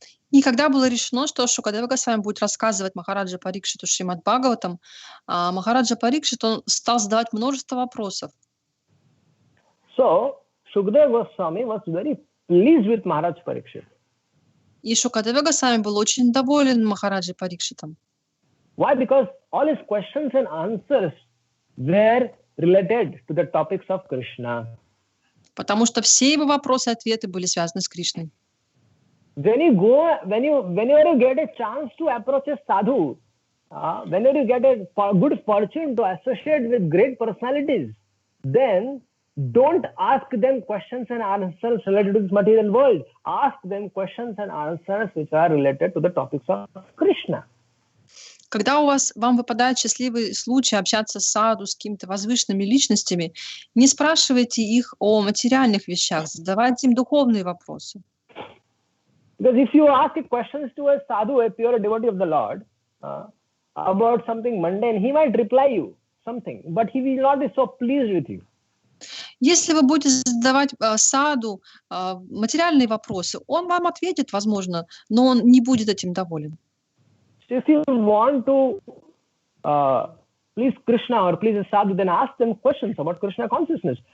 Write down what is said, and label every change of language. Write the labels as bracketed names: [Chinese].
[Russian] И когда было решено, что Шукадева Госвами будет рассказывать Махараджа Парикшиту Шримад Бхагаватам, Махараджа Парикшит, он стал задавать множество вопросов. [English] So Shukadeva Goswami was very pleased with Maharaj Parikshit. [Russian] И Шукадева Госвами был очень доволен Махараджей Парикшитом. [English] Why? Because all his questions and answers were related to the topics of Krishna. [Russian] Потому что все его вопросы и ответы были связаны с Кришной. [English] Whenever you get a chance to approach a sadhu, whenever you get a good fortune to associate with great personalities, then don't ask them questions and answers related to this material world. Ask them questions and answers which are related to the topics of Krishna. [Russian] Когда вам выпадает счастливый случай общаться с саду, с какими-то возвышенными личностями, не спрашивайте их о материальных вещах, задавайте им духовные вопросы. [English] Because if you ask questions to a sadhu, a pure devotee of the Lord, about something mundane, he might reply you something, but he will not be so pleased with you. [Russian] Если вы будете задавать саду материальные вопросы, он вам ответит, возможно, но он не будет этим доволен. [English] So if you want to please Krishna or please a sadhu, then ask them questions about Krishna consciousness.